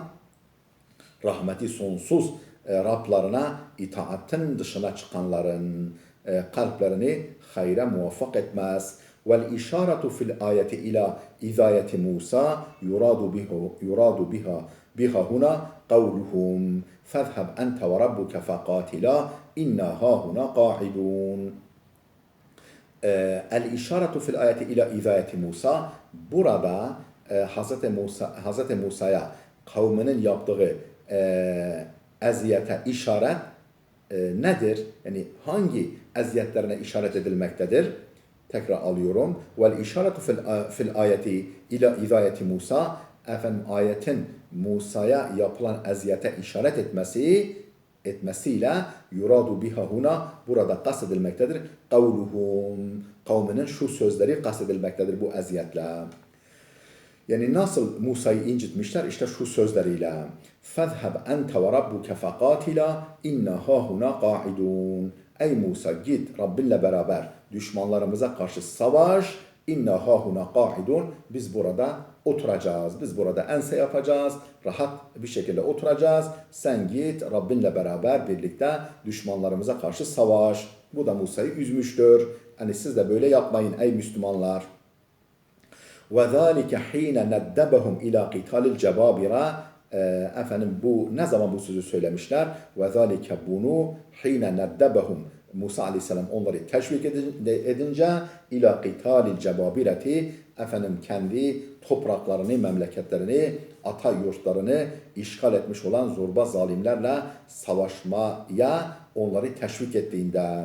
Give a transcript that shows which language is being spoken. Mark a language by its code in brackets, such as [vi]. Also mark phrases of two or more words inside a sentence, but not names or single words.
[tr] Rahmeti sonsuz Rablarına itaatin dışına çıkanların kalplerini hayra muvaffak etmez. [ar] والإشارة في الآية إلى إيذاء موسى يراد بها هنا قولهم فاذهب أنت وربك فقاتلا إنا هاهنا قاعدون. الإشارة في الآية إلى إيذاء موسى, [tr] burada Hz. Musa'ya kavminin yaptığı eziyete işaret nedir? Yani hangi eziyetlerine işaret edilmektedir? Tekrar alıyorum. [ar] والإشارة في الآية إلى إيذاء موسى, [tr] ayetin Musa'ya yapılan eziyete işaret etmesiyle [ar] يراد بها هنا, [tr] burada kastedilmektedir. Kavluhum, kavminin şu sözleri kastedilmektedir bu eziyetle. Yani nasıl Musa'yı incitmişler? İşte şu sözleriyle. [ar] فَذْهَبْ أَنْتَ وَرَبُّكَ فَقَاتِلَا اِنَّا هَاهُنَا قَاعِدُونَ. [tr] Ey Musa, git Rabbinle beraber düşmanlarımıza karşı savaş. [ar] إنا هاهنا قاعدون. [tr] Biz burada oturacağız. Biz burada ense yapacağız. Rahat bir şekilde oturacağız. Sen git Rabbinle beraber birlikte düşmanlarımıza karşı savaş. Bu da Musa'yı üzmüştür. Hani siz de böyle yapmayın ey Müslümanlar. [ar] وَذَٰلِكَ حِينَ نَدَّبَهُمْ اِلَى قِتَالِ الْجَبَابِرَ. [tr] Bu ne zaman bu sözü söylemişler? [ar] وَذَٰلِكَ bunu حِينَ نَدَّبَهُمْ, [tr] Musa Aleyhisselam onları teşvik edince [ar] إلى قتال الجبابرة, [tr] kendi topraklarını, memleketlerini, ata yurtlarını işgal etmiş olan zorba zalimlerle savaşmaya onları teşvik ettiğinde.